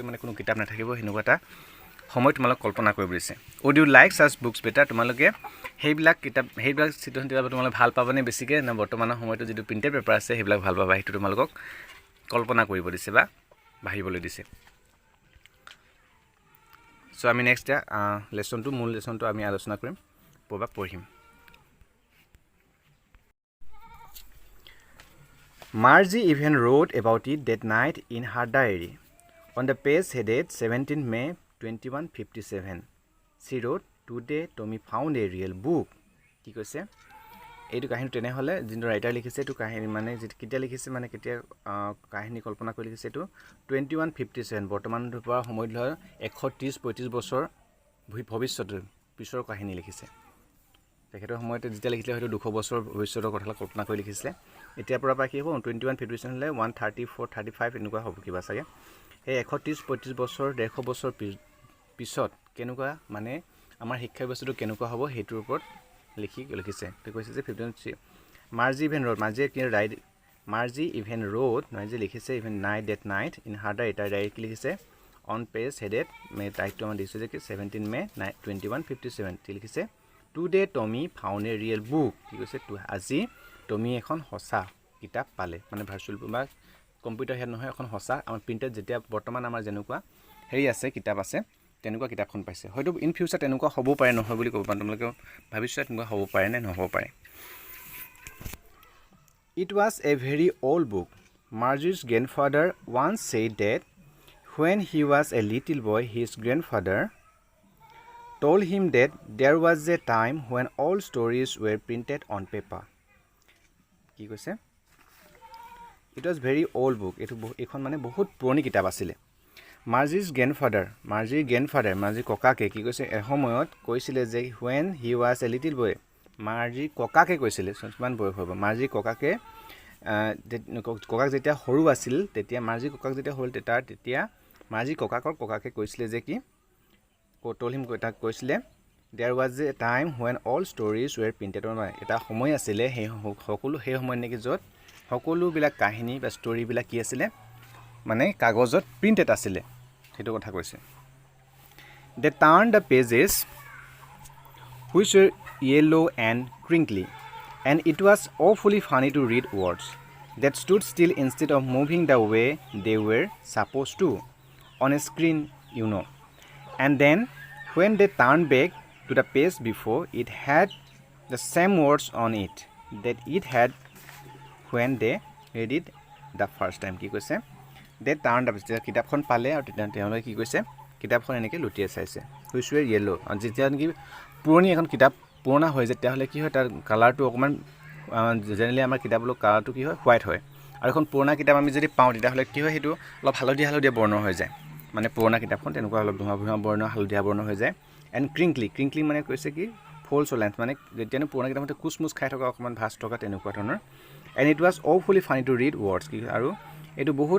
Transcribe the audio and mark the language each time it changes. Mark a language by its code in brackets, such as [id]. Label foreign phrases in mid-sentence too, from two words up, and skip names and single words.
[as] মানে কোনো কিতাপ নাথাকিব সেনেকুৱা এটা সময় তোমালোকে কল্পনা কৰিব দিছে [en] would you like such books better [as] তোমালোকে সেইবিলাক চিটুৱেশ্যন তোমালোকে ভাল পাবানে বেছিকৈ নে বৰ্তমানৰ সময়তো যিটো [en] printed paper [as] আছে সেইবিলাক ভাল পাবা সেইটো তোমালোকক কল্পনা কৰিব দিছে বা ভাবিবলৈ দিছে চ' আমি নেক্সট মূল লেচনটো আমি আলোচনা কৰিম পঢ়িম [en] Margie even wrote about it that night in her diary. On the page headed 17 May 2157, she wrote, "Today Tommy found a real book." [as] কি কৈছে এইটো কাহিনী তেনেহ'লে যিটো ৰাইটাৰ লিখিছে এইটো কাহিনী মানে কেতিয়া লিখিছে মানে কেতিয়া কাহিনী কল্পনা কৰি লিখিছে এইটো 2157 বৰ্তমান পৰা সময়ত ধৰ 130-35 বছৰ ভৱিষ্যতৰ পিছৰ কাহিনী লিখিছে তেখেতৰ সময়তে যেতিয়া লিখিছিলে হয়তো 200 বছৰ ভৱিষ্যতৰ কথা কল্পনা কৰি লিখিছিলে এতিয়াৰ পৰা কি হ'ব 2157 হ'লে 134-35 এনেকুৱা হ'ব কিবা চাগে সেই 130-35 বছৰ 150 বছৰ পিছত কেনেকুৱা মানে আমাৰ শিক্ষা ব্যৱস্থাটো কেনেকুৱা হ'ব সেইটোৰ ওপৰত লিখিছে তো কৈছে যে 15 মাৰ্জি [en] even wrote [as] লিখিছে ইভেন [en] that night in her diary [as] তাৰ ডায়েৰীত লিখিছে [en] on page headed [as] তাৰিখটো আমাৰ দিছে যে 17 মে 2157 লিখিছে [en] today Tommy found a real book [as] কি কৈছে আজি টমি এখন সঁচা কিতাপ পালে মানে ভাৰ্চুৱেল বা কম্পিউটাৰ হেড নহয় এখন সঁচা আমাৰ প্ৰিণ্টেড যেতিয়া বৰ্তমান আমাৰ যেনেকুৱা আছে কিতাপ আছে তেনেকুৱা কিতাপখন পাইছে হয়তো [en] in future [as] তেনেকুৱা হ'ব পাৰে নহয় বুলি ক'ব পাৰা তোমালোকে ভাবিছা তেনেকুৱা হ'ব পাৰে নে নহ'ব পাৰে [en] It was a very old book. Margie's grandfather once said that when he was a little boy, his grandfather told him that there was a time when all stories were printed on paper. [as] কি কৈছে [en] It was very old book. [as] এইখন মানে বহুত পুৰণি কিতাপ আছিলে মাৰ্জিৰ ককাকে কি কৈছে এসময়ত কৈছিলে যে [en] when he was a little boy [as] মাৰ্জি ককাকে কৈছিলে কিমান বয়স হ'ব মাৰ্জি ককাক যেতিয়া সৰু আছিল তেতিয়া মাৰ্জি ককাক যেতিয়া হ'ল তেতিয়া মাৰ্জি ককাকে কৈছিলে যে কি তাক কৈছিলে [en] there was a time when all stories were printed on paper [as] এটা সময় আছিলে সেই সময় নেকি য'ত সকলোবিলাক কাহিনী বা ষ্টৰিবিলাক কি আছিলে মানে কাগজত প্ৰিণ্টেড আছিলে সেইটো কথা কৈছে [en] They turned the pages which were yellow and crinkly and it was awfully funny to read words that stood still instead of moving the way they were supposed to on a screen and then when they turned back to the page before it had the same words on it that it had when they read it the first time [as] কি কৈছে [en] they turned the page [as] কিতাপখন পালে আৰু তেওঁলোকে কি কৈছে কিতাপখন এনেকৈ লুটিয়াই চাইছে [en] which were yellow [as] যেতিয়া নেকি পুৰণি এখন কিতাপ পুৰণা হৈ যায় তেতিয়াহ'লে কি হয় তাৰ কালাৰটো অকণমান জেনেৰেলি আমাৰ কিতাপৰ কালাৰটো কি হয় হোৱাইট হয় আৰু এখন পুৰণা কিতাপ আমি যদি পাওঁ তেতিয়াহ'লে কি হয় সেইটো অলপ হালধীয়া বৰ্ণ হৈ যায় মানে পুৰণা কিতাপখন তেনেকুৱা অলপ ধোঁৱা বৰ্ণ হালধীয়া বৰ্ণ হৈ যায় [en] and crinkly [as] মানে কৈছে কি ফলছ লেন্থ মানে যেতিয়ানো পুৰণা কিতাপতে কুচমুচ খাই থকা অকণমান ভাজ থকা তেনেকুৱা ধৰণৰ [en] and it was awfully funny to read words [as] কি আৰু এইটো বহুত